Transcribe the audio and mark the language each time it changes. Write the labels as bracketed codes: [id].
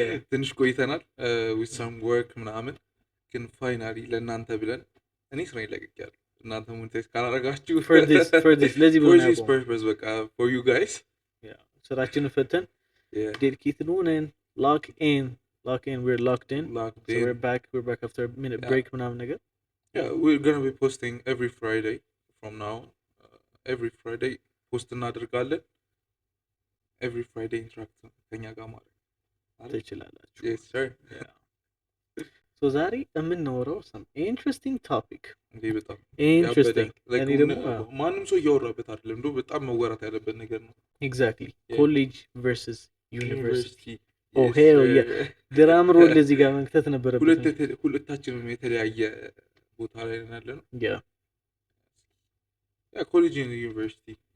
[am] ትንሽ ቆይተናል [en] with some work [am] ምናምን ግን finally ለእናንተ ብለን እኔ ስራ ይለቀቃለሁ እናንተ ሞኔታይዝ ካላረጋችሁ [en] for this [am] ለዚህ [en] purpose [am] በቃ [en] for you guys [am] ስራችንን ፈተን [en] dedicated ሆነን lock in we're locked in so we're back after a minute break [am] ምናምን ነገር [en] we're going to be posting every Friday from now every Friday [am] post እናደርጋለን [en] every Friday interact [am] ከኛ ጋር ማለት ትችላላችሁ [en] yes sir so [am] ዛሬ የምናወራው [en] some interesting topic [am] እንዴ በጣም [en] interesting [am] እኔ ደግሞ ማንም ሰው እያወራበት አይደለም እንደው በጣም መወራት ያለበት ነገር ነው [en] exactly college versus university oh hell yeah [am] ድራም ሮል እዚህ ጋር መክተት ነበረበት ሁለታችንም የተለያየ ቦታ ላይ ያለ ነው [en] yeah college and university